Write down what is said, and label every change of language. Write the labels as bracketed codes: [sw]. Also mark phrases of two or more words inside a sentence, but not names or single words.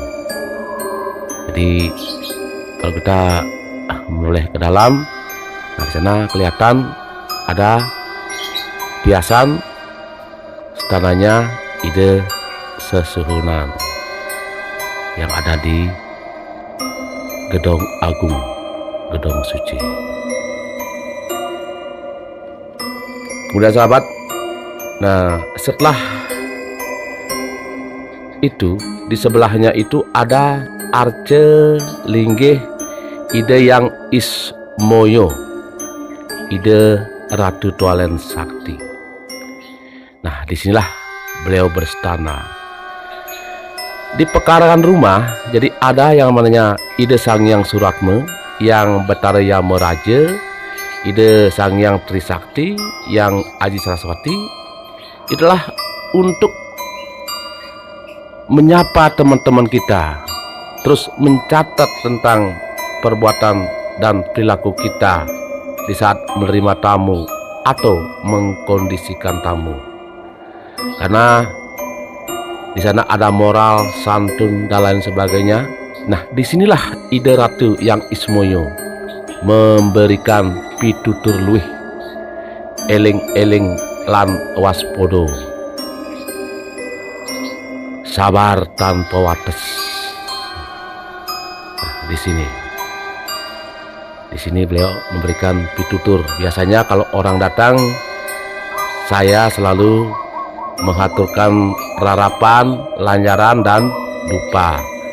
[id] Jadi kalau kita mulai ke dalam, nah di sana kelihatan ada hiasan istananya Ide Sesuhunan yang ada di Gedong Agung, Gedong Suci. Kemudian sahabat, nah setelah itu di sebelahnya itu ada Arce Linggih Ide yang Ismoyo, Ide Ratu Tualen Sakti. Nah disinilah beliau berstana di pekarangan rumah. Jadi ada yang namanya Ide Sangyang Suratme yang Betara Meraja, Ide Sangyang Trisakti yang Aji Saraswati. Itulah untuk menyapa teman-teman kita, terus mencatat tentang perbuatan dan perilaku kita di saat menerima tamu atau mengkondisikan tamu. Karena di sana ada moral, santun dan lain sebagainya. Nah, disinilah Ide Ratu yang Ismoyo memberikan [jv] pitutur luwih, eling-eling lan waspodo, sabar tanpa wates. [id] Nah, di sini beliau memberikan pitutur. Biasanya kalau orang datang, saya selalu mengaturkan rarapan, lanjaran dan dupa.